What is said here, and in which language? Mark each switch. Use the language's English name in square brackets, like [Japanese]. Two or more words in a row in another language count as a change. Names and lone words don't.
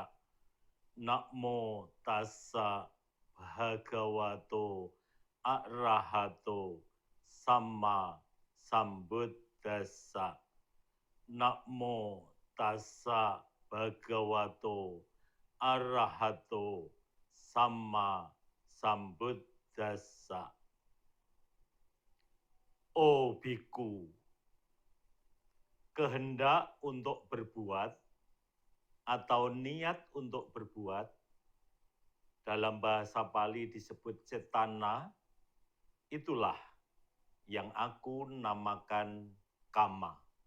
[Pali] Namo tassa bhagavato arahato samma sambuddhassa. Namo tassa bhagavato arahato samma sambuddhassa. [Indonesian] Oh biku, kehendak untuk berbuat atau niat untuk berbuat, dalam bahasa Pali disebut cetana, itulah yang aku namakan kama.